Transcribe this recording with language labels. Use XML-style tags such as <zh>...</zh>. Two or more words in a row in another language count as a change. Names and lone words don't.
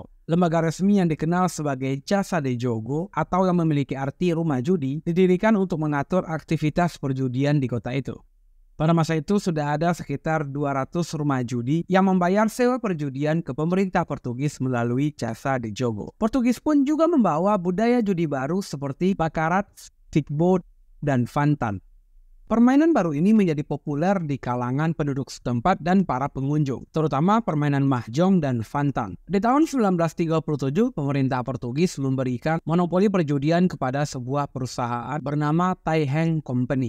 <id>Lembaga resmi yang dikenal sebagai</id> <pt>Casa de Jogo</pt> <id>atau yang memiliki arti rumah judi didirikan untuk mengatur aktivitas perjudian di kota itu. Pada masa itu sudah ada sekitar 200 rumah judi yang membayar sewa perjudian ke pemerintah Portugis melalui</id> <pt>jasa de jogo.</pt> <id>Portugis pun juga membawa budaya judi baru seperti baccarat, stickboat, dan fantan. Permainan baru ini menjadi populer di kalangan penduduk setempat dan para pengunjung, terutama permainan mahjong dan fantan. Di tahun 1937, pemerintah Portugis memberikan monopoli perjudian kepada sebuah perusahaan bernama Tai Hang Company.</id>